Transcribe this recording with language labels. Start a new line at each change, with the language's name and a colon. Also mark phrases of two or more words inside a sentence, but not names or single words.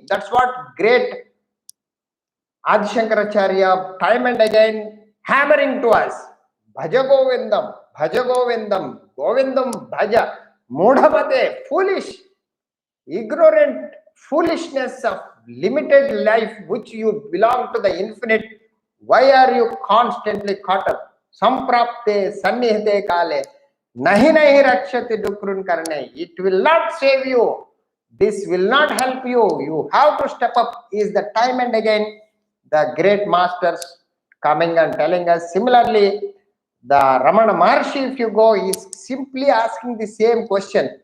English: That's what great Adi Shankaracharya time and again hammering to us.
Sanskrit: Bhaja Govindam, Bhaja Govindam, Govindam Bhaja, Mudhamate,
English: foolish, ignorant foolishness of limited life which you belong to the infinite. Why are you constantly caught up?
Sanskrit: Samprapte sannihite kale, nahi nahi rakshati dukrun karne.
English: It will not save you. This will not help you. You have to step up, is the time and again the great masters coming and telling us. Similarly, the Ramana Maharshi, if you go, is simply asking the same question.